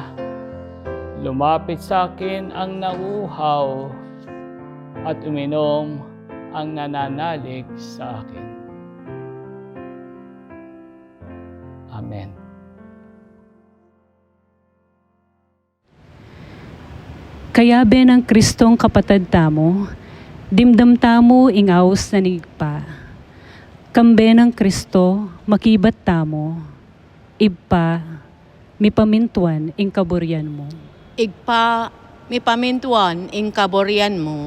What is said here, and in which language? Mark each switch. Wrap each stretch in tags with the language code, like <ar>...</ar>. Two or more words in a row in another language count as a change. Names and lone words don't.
<tl>Lumapit sa akin ang nauuhaw at uminom ang nananalig sa akin. Amen.</tl> <pam>Kaya ben ang Kristong kapatid tamo, dimdam tamo ingaws na nigpa. Kambe ng Kristo, makibat tamo, ibpa, mipamintuan ing kaburyan mo. Igpa, mi pamintuan ing kaboryan mo.</pam>